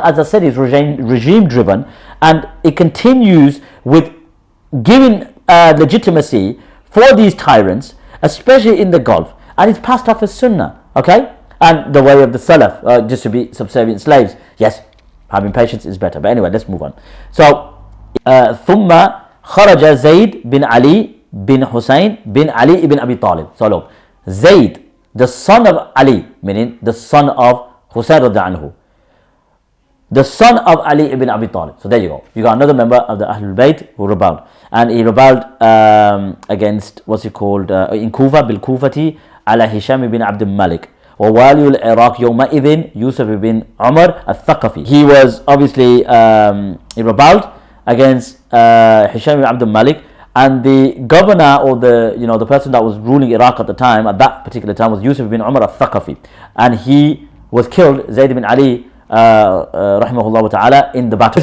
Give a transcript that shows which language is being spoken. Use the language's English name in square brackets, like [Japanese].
[English] As I said, it's regime driven, and it continues with giving legitimacy for these tyrants, especially in the Gulf, and it's passed off as Sunnah, okay, and the way of the Salaf, just to be subservient slaves. Yes, having patience is better, but anyway, let's move on. So [Arabic] ثم خرج زيد بن علي [English] بن حسين بن علي ibn Abi Talib. So look, Zayd, the son of Ali, meaning the son of Hussein radiallahu anhu, the son of Ali ibn Abi Talib. So there you go. You got another member of the Ahlul Bayt who rebelled. And he rebelled against, what's it called, in Kufa, bil Kufati, ala Hisham ibn Abd al-Malik. [Arabic] ووالي العراق يومئذ يوسف ibn Umar al-Thaqafi. [English] He was obviously, he rebelled against Hisham ibn Abd al-Malik. And the governor or the person that was ruling Iraq at the time, at that particular time, was Yusuf ibn Umar al-Thaqafi. And he was killed, Zayd ibn Ali, rahimahullah ta'ala, in the battle.